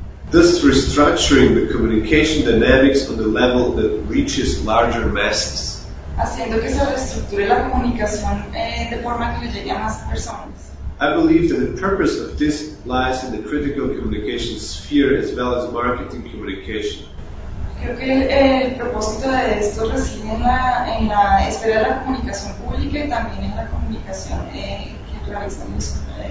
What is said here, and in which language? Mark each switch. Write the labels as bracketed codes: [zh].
[en] Thus restructuring the communication dynamics on the level that reaches larger masses. [es] Haciendo que se reestructure la comunicación de forma que llegue a más personas. [en] I believe that the purpose of this lies in the critical communication sphere as well as marketing communication. [es] Creo que el propósito de esto reside en la esfera de la comunicación pública y también en la comunicación que realizamos.